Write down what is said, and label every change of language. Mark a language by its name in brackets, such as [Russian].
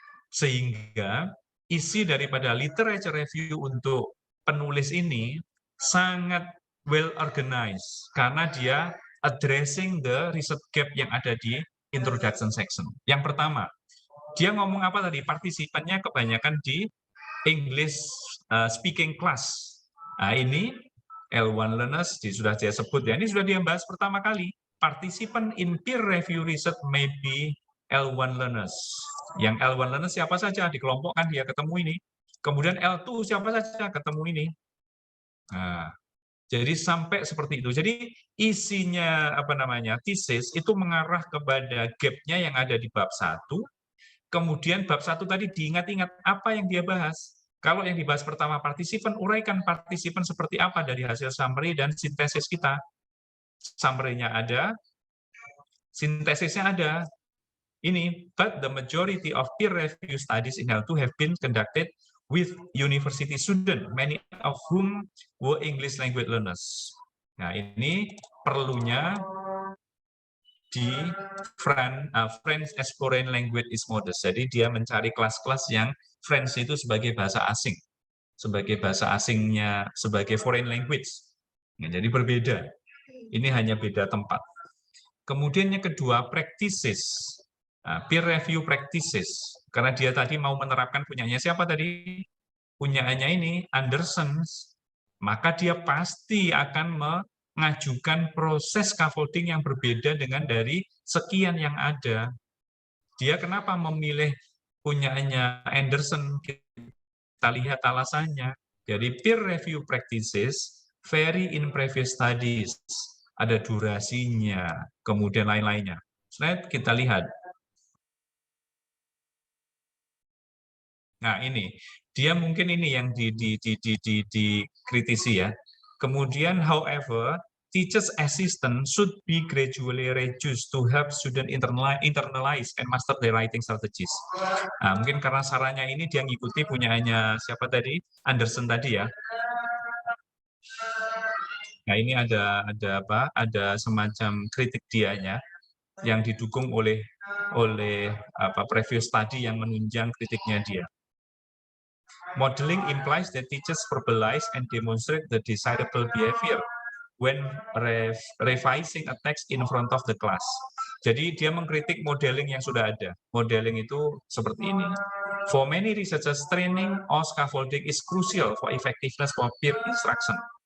[Indonesian] Sehingga isi daripada literature review untuk penulis ini sangat [English] well organized [Indonesian] karena dia [English] addressing the research gap [Indonesian] yang ada di introduction section. Yang pertama, dia ngomong apa tadi? Partisipannya kebanyakan di English speaking class. Nah, ini L1 learners sudah dia sebut ya. Ini sudah dia bahas pertama kali. [English] Participant in peer review research may be L1 learners. [Indonesian] Yang L1 learners siapa saja dikelompokkan dia ketemu ini. Kemudian L2 siapa saja ketemu ini. Nah, jadi sampai seperti itu. Jadi isinya tesis itu mengarah kepada gap-nya yang ada di bab 1. Kemudian bab 1 tadi diingat-ingat apa yang dia bahas. Kalau yang dibahas pertama partisipan, uraikan partisipan seperti apa dari hasil summary dan sintesis kita. Summary-nya ada, sintesisnya ada. Ini, [English] but the majority of peer review studies in L2 have been conducted with university students, many of whom were English language learners. [Indonesian] Nah, ini perlunya di [English] French as foreign language is modest. [Indonesian] Jadi dia mencari kelas-kelas yang French itu sebagai bahasa asing, sebagai bahasa asingnya, sebagai foreign language. Nah, jadi berbeda. Ini hanya beda tempat. Kemudian yang kedua, practices. [English] Peer review practices. [Indonesian] Karena dia tadi mau menerapkan punyanya siapa tadi? Punyanya ini, Anderson. Maka dia pasti akan mengajukan proses scaffolding yang berbeda dengan dari sekian yang ada. Dia kenapa memilih punyanya Anderson? Kita lihat alasannya. Jadi [English] peer review practices vary in previous studies. [Indonesian] Ada durasinya, kemudian lain-lainnya. Slide kita lihat. Nah, ini dia mungkin ini yang dikritisi ya. Kemudian, [English] however, teachers assistant should be gradually reduced to help student internalize and master their writing strategies. [Indonesian] Nah, mungkin karena sarannya ini dia ngikuti punyanya siapa tadi? Anderson tadi ya. Nah, ini ada apa? Ada semacam kritik dianya yang didukung oleh apa previous study yang menunjang kritiknya dia. [English] Modeling implies that teachers verbalize and demonstrate the desirable behavior when revising a text in front of the class. [Indonesian] Jadi dia mengkritik modeling yang sudah ada. Modeling itu seperti ini. [English] For many researchers, training or scaffolding is crucial for effectiveness for peer instruction.